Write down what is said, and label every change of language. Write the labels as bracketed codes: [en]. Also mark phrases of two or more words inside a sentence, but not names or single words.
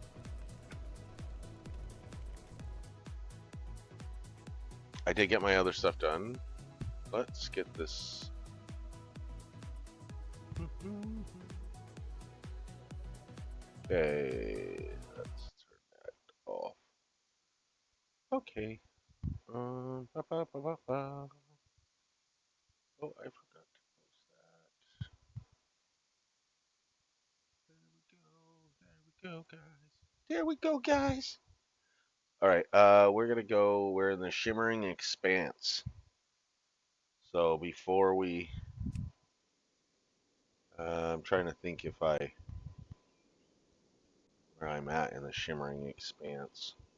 [en] I did get my other stuff done. Let's get this. Okay, let's turn that off. Okay. Ba, ba, ba, ba, ba. Oh, I forgot to post that. There we go. There we go, guys. All right. We're gonna go. We're in the Shimmering Expanse. So before we, I'm trying to think if where I'm at in the Shimmering Expanse.